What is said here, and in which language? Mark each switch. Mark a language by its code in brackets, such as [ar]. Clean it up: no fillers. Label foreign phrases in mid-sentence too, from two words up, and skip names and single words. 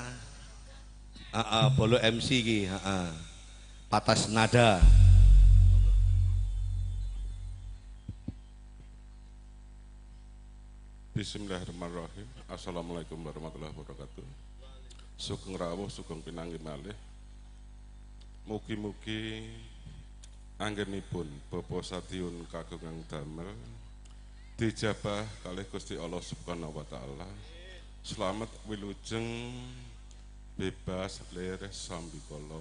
[jv] Bolo MC iki, Patas Nada. [ar] بسم الله الرحمن الرحيم. السلام عليكم ورحمة الله وبركاته. [jv] Sugeng rawuh, sugeng pinanggih malih. Mugi-mugi anggenipun Bapa Satyun kagungan damel dijabah kalih Gusti Allah [ar] سبحانه وتعالى. [jv] Selamat wilujeng bebas lir sambikala.